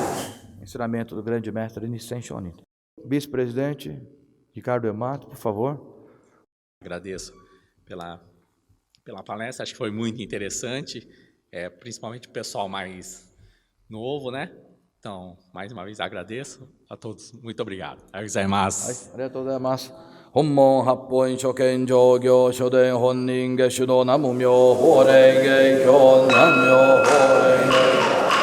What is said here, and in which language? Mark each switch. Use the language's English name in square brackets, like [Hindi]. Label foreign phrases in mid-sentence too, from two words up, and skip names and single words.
[Portuguese] Ensinamento do grande mestre Nissen Shonin. Vice-presidente Ricardo Emato, por favor. Agradeço pela palestra, acho que foi muito interessante, principalmente o pessoal mais novo, né? Então, mais uma vez, agradeço a todos. Muito obrigado. [Japanese] ありがとうございます. 本門八品所顕上行所伝本因下種の南無妙法蓮華経 南無妙法蓮華